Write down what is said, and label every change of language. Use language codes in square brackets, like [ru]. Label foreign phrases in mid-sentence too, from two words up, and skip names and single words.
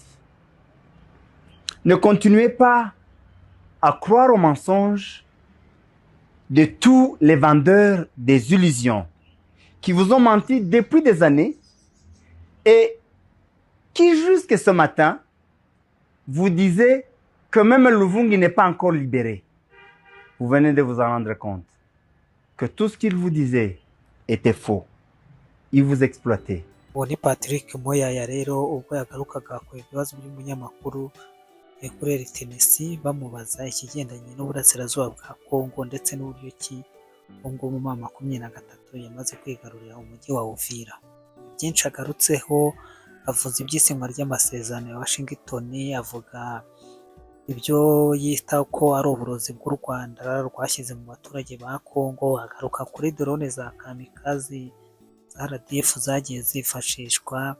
[fr] Ne continuez pas à croire aux mensonges de tous les vendeurs des illusions qui vous ont menti depuis des années et qui, jusqu'à ce matin, vous disaient que même Luvungi n'est pas encore libéré. Vous venez de vous en rendre compte que tout ce qu'ils vous disaient était faux. Ils vous exploitaient. [rw] Uwo ni Patrick Moyaya rero ubwo yagarukaga ku bibazo by'umunyamakuru kurera Tennessee bamubaza ikigendanye n'uburasirazuba bwa Kongo ndetse n'uburyo ki Kongo mu mwaka 2023 yamaze kwigarurira umujyi wa Uvira. Byinshi agarutseho, avuze iby'isinywa ry'amasezerano ya Washington, avuga ibyo yita ko ari uburozi bw'u Rwanda rwashyize mu baturage ba Kongo, agaruka kuri drone za kamikazi za RDF zagiye zifashishwa.